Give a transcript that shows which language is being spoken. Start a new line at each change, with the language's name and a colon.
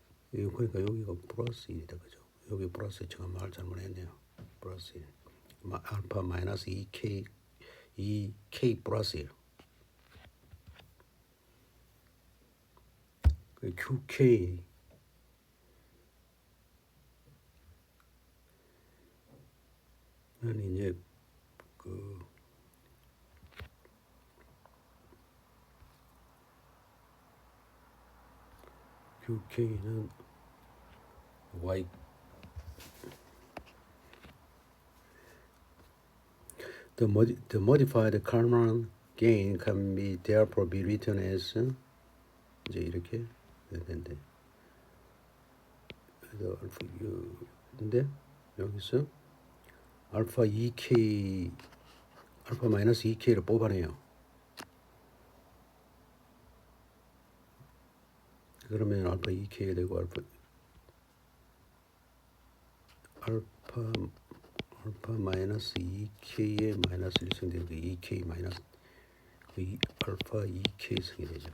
Korean: 그러니까 여기가 플러스 1이다, 그죠? 여기 플러스 제가 말 잘못했네요. 플러스 1. 알파 마이너스 2K 플러스 1. 그 QK는 이제 그 QK는 Y
English: the modified Kalman gain can be therefore be written as
Korean: 이제 이렇게 되는데 그래서 근데 여기서 알파 2K 알파 마이너스 2K를 뽑아내요. 그러면 알파 2K가 되고 알파 마이너스 2K에 마이너스 1승 되니까 2K 마이너스 알파 2K승이 되죠.